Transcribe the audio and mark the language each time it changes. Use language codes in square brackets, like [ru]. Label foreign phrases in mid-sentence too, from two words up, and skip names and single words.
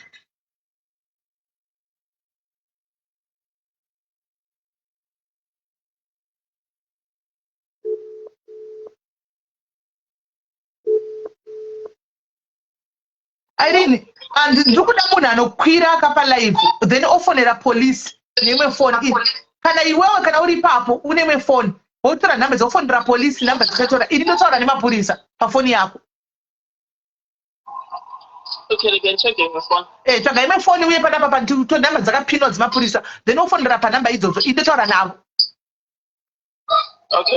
[sn] Irene, and ndikuda munhu anokwira akapa live then ofonera police nemwe phone. Kana iwewe kana uri papo unemwe phone. Wotora namba dzofonera police namba dzakatora. Ini ndotaura nemapurisa pafoni yako. [en] Okay, again, checking my phone. [sn] Tsvaga imwe phone uye panapa panto namba dzakapinwa dzemapurisa then ofonera panamba idzodzo. Ini ndotaura navo. Okay,